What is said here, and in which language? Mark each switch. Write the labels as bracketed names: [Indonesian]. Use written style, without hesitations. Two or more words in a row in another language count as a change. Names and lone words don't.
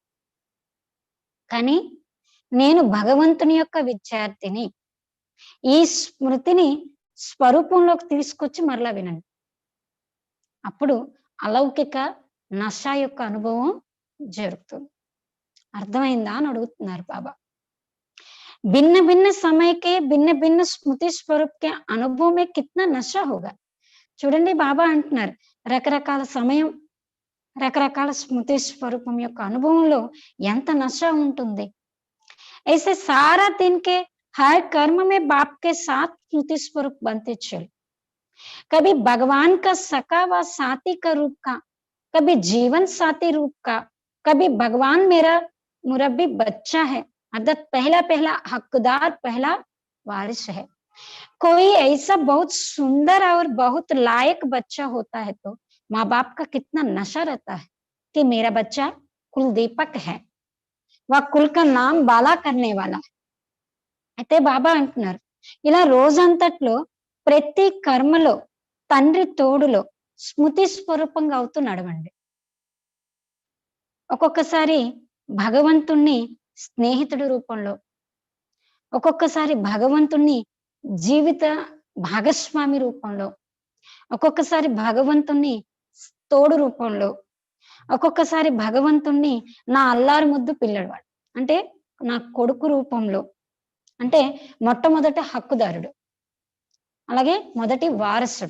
[Telugu] కానీ నేను భగవంతుని యొక్క విద్యార్థిని, ఈ స్మృతిని స్వరూపంలోకి తీసుకొచ్చి మరలా వినండి. అప్పుడు అలౌకిక నశ యొక్క అనుభవం జరుగుతుంది. అర్థమైందా అని అడుగుతున్నారు బాబా. [Hindi] भिन्न भिन्न समय के भिन्न भिन्न स्मृति स्वरूप के अनुभव में कितना नशा होगा. [Telugu] చూడండి బాబా అంటున్నారు రకరకాల సమయం రకరకాల స్మృతి స్వరూపం యొక్క అనుభవంలో ఎంత నశ ఉంటుంది. [Hindi] ऐसे सारा दिन के हर कर्म में बाप के साथ स्मृति स्वरूप बनते चल, कभी भगवान का सखा व साथी का रूप का, कभी जीवन साथी रूप का, कभी भगवान मेरा मुरब्बी बच्चा है अर्थात पहला पहला हकदार, पहला वारिस है. कोई ऐसा बहुत सुंदर और बहुत लायक बच्चा होता है तो माँ बाप का कितना नशा रहता है कि मेरा बच्चा कुल दीपक है, वह कुल का नाम बाला करने वाला है. [Telugu] అయితే బాబా అంటున్నారు ఇలా రోజంతట్లో ప్రతి కర్మలో తండ్రి తోడులో స్మృతి స్వరూపంగా అవుతూ నడవండి. ఒక్కొక్కసారి భగవంతుణ్ణి స్నేహితుడి రూపంలో, ఒక్కొక్కసారి భగవంతుణ్ణి జీవిత భాగస్వామి రూపంలో, ఒక్కొక్కసారి భగవంతుణ్ణి తోడు రూపంలో, ఒక్కొక్కసారి భగవంతుణ్ణి నా అల్లారు ముద్దు పిల్లవాడు అంటే నా కొడుకు రూపంలో, అంటే మొట్టమొదట హక్కుదారుడు, అలాగే మొదటి వారసుడు.